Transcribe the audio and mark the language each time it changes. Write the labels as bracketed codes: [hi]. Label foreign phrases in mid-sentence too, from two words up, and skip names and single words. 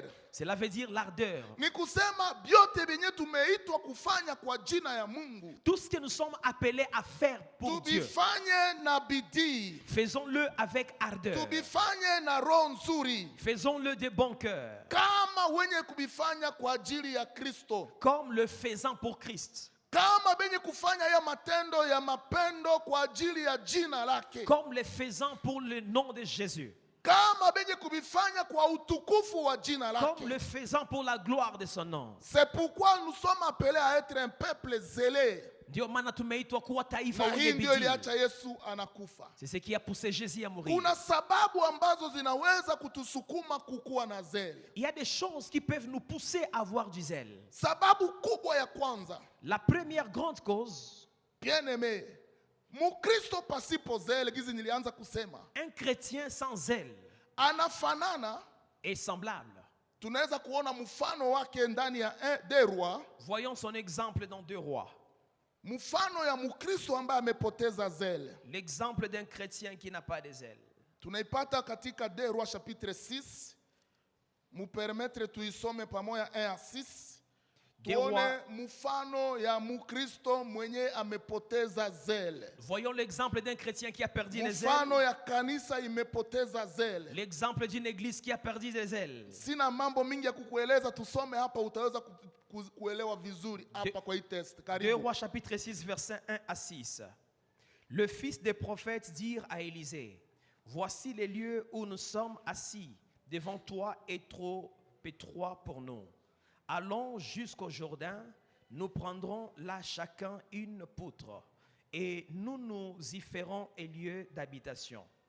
[fr] Cela veut dire l'ardeur. [sw] Ni kusema vyote vyenye tumeitwa kufanya kwa jina ya Mungu. [fr] Tout ce que nous sommes appelés à faire pour Dieu, [sw] Tubifanye na bidii. [fr] faisons-le avec ardeur. [sw] Tubifanye na roho nzuri. [fr] Faisons-le de bon cœur, [sw] Kama wenye kubifanya kwa ajili ya Kristo. [fr] comme le faisant pour Christ, [sw] Kama benye kufanya ya matendo ya mapendo kwa ajili ya jina lake. [fr] comme le faisant pour le nom de Jésus, [sw] Kama benye kubifanya kwa utukufu wa jina lake. [fr] comme le faisant pour la gloire de son nom. C'est pourquoi nous sommes appelés à être un peuple zélé. [sw] Ndio maana tumeitwa kuwa taifa Na hii wenye ndio bidii. iliacha Yesu anakufa. [fr] C'est ce qui a poussé Jésus à mourir. [sw] Kuna sababu ambazo zinaweza kutusukuma kukuwa na zele. [fr] Il y a des choses qui peuvent nous pousser à avoir du zèle. [sw] Sababu kubwa ya kwanza, [fr] La première grande cause, bien-aimé, [sw] Mukristo pasipo zele, gizi nilianza kusema, [fr] un chrétien sans zèle [sw] anafanana, [fr] est semblable. [sw] tunaweza kuona mfano wake ndani ya Deux Rois, [fr] Voyons son exemple dans 2 Rois. [sw] mfano ya Mukristo ambaye amepoteza zele. [fr] L'exemple d'un chrétien qui n'a pas de zèle. [sw] Tunaipata katika Deux Rois chapitre 6. Mupermetre tuisome pamoja 1 à 6. Tuone mfano ya Mukristo mwenye amepoteza zele. [fr] Voyons l'exemple d'un chrétien qui a perdu les ailes. [sw] Mfano ya kanisa imepoteza zele. [fr] L'exemple d'une église qui a perdu les ailes. [sw] Sina mambo mingi ya kukueleza, tusome hapa utaweza kuelewa vizuri hapa kwa hii test. 2 Karibu. [fr] Rois chapitre 6 verset 1 à 6. Le fils des prophètes dirent à Élisée, voici les lieux où nous sommes assis devant toi et trop étroits pour nous. Allons jusqu'au Jourdain, nous prendrons là chacun une poutre et nous nous y ferons un lieu d'habitation.